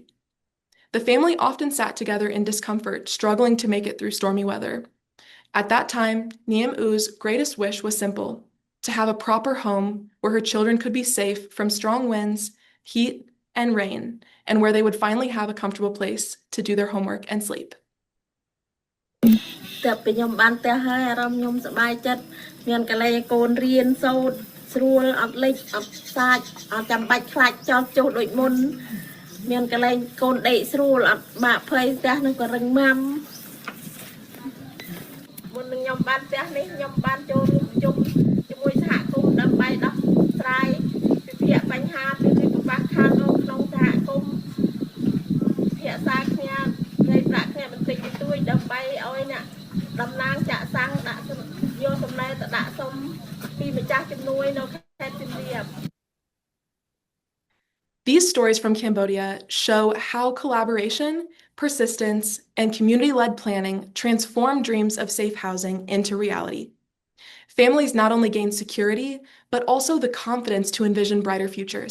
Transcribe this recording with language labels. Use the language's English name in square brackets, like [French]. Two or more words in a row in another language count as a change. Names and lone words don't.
[English] The family often sat together in discomfort, struggling to make it through stormy weather. At that time, Niem U's greatest wish was simple: to have a proper home where her children could be safe from strong winds, heat, and rain, and where they would finally have a comfortable place to do their homework and sleep. [Khmer] តែពីខ្ញុំបានផ្ទះហើយអារម្មណ៍ខ្ញុំសប្បាយចិត្តមានកន្លែងកូនរៀនសូត្រស្រួលអត់លិចអត់សាច់អត់ចាំបាច់ខ្លាចចោលចុះដូចមុនមានកន្លែងកូនដេកស្រួលអត់បាក់ភ័យផ្ទះនឹងក៏រឹងមាំ មុននឹងខ្ញុំបានផ្ទះនេះខ្ញុំបានចូលរួមប្រជុំជាមួយសហគមន៍ដើម្បីដោះស្រាយវិភាគបញ្ហាពីកង្វះខាតក្នុងសហគមន៍ភាសាគ្នានៃប្រាក់គ្នាបន្តិចបន្តួចដើម្បីឲ្យអ្នកតំណាងចាក់សាំងដាក់យកសំណេរទៅដាក់សុំពីម្ចាស់ជំនួយនៅខេត្តសៀមរាប [English] These stories from Cambodia show how collaboration, persistence, and community-led planning transform dreams of safe housing into reality. Families not only gain security, but also the confidence to envision brighter futures.